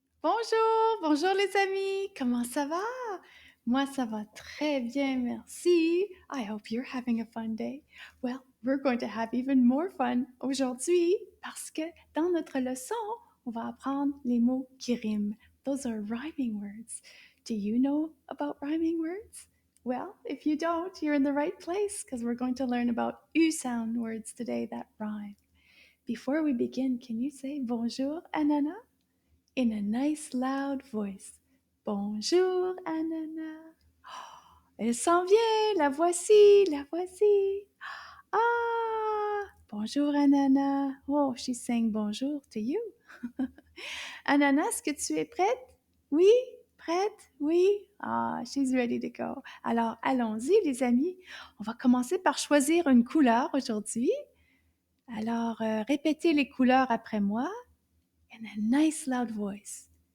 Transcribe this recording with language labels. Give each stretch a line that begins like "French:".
French: Bonjour, bonjour les amis, comment ça va? Moi, ça va très bien, merci.
English: I hope you're having a fun day. Well, we're going to have even more fun
French: aujourd'hui parce que dans notre leçon, on va apprendre les mots qui riment.
English: Those are rhyming words. Do you know about rhyming words? Well, if you don't, you're in the right place because we're going to learn about U-sound words today that rhyme. Before we begin, can you say bonjour, Ananas? In a nice loud voice.
French: Bonjour, Ananas. Elle s'en vient, la voici, la voici. Ah, bonjour, Ananas.
English: Oh, she's saying bonjour to you.
French: Ananas, est-ce que tu es prête? Oui, prête? Oui.
English: Ah, she's ready to go.
French: Alors, allons-y, les amis. On va commencer par choisir une couleur aujourd'hui. Alors, répétez les couleurs après moi
English: in a nice loud voice.